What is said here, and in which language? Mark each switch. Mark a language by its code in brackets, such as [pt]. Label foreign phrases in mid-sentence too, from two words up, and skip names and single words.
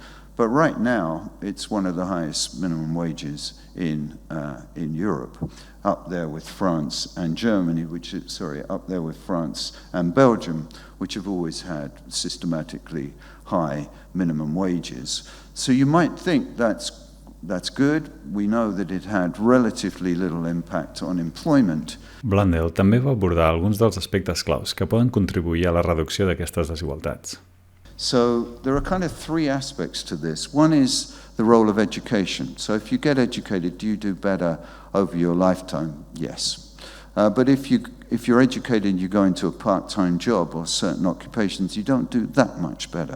[en] But right now, it's one of the highest minimum wages in Europe, up there with France and Germany, up there with France and Belgium, which have always had systematically high minimum wages. So you might think that's good. We know that it had relatively little impact on employment. [ca] Blundell també va abordar alguns dels aspectes claus que poden contribuir a la reducció d'aquestes desigualtats. [en] So there are kind of three aspects to this. One is the role of education. So if you get educated, do you do better over your lifetime? Yes. But if you're educated and you go into a part-time job or certain occupations, you don't do that much better.